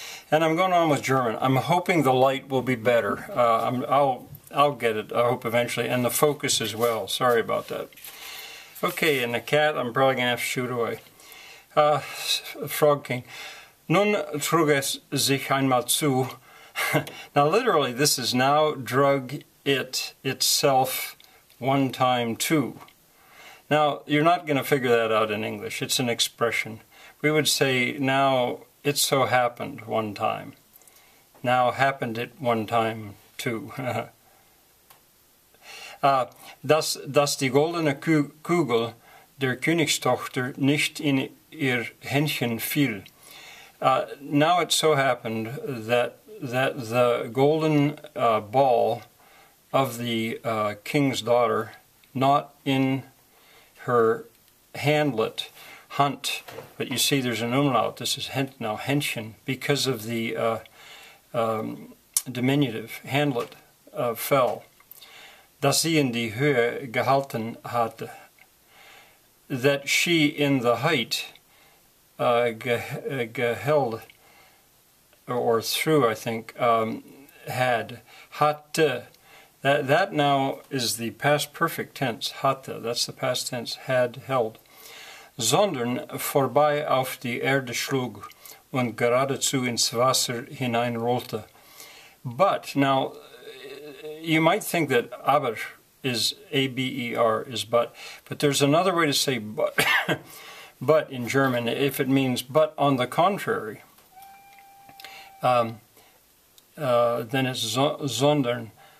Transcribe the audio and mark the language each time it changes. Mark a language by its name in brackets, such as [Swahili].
[English] And I'm going on with German. I'm hoping the light will be better. I'll get it, I hope eventually, and the focus as well. Sorry about that. Okay, and the cat, I'm probably going to have to shoot away. Frog King. [German] Nun trug es sich einmal zu. [English] Now literally, this is now drug it itself one time too. Now, you're not going to figure that out in English. It's an expression. We would say, now it so happened one time. Now happened it one time too. [German] Dass die goldene Kugel der Königstochter nicht in ihr Händchen fiel. [English] Now it so happened that the golden ball of the king's daughter, not in her handlet, hunt, but you see there's an umlaut, this is now Händchen, because of the diminutive, handlet, fell. [German] Dass sie in die Höhe gehalten hatte, [English] that she in the height geheld, or through, I think, had, hatte. That now is the past perfect tense, hatte, that's the past tense, had, held. [German] Sondern vorbei auf die Erde schlug und geradezu ins Wasser hineinrollte. [English] But, now, you might think that aber is A-B-E-R, is but there's another way to say but, but in German, if it means but on the contrary, then it's sondern.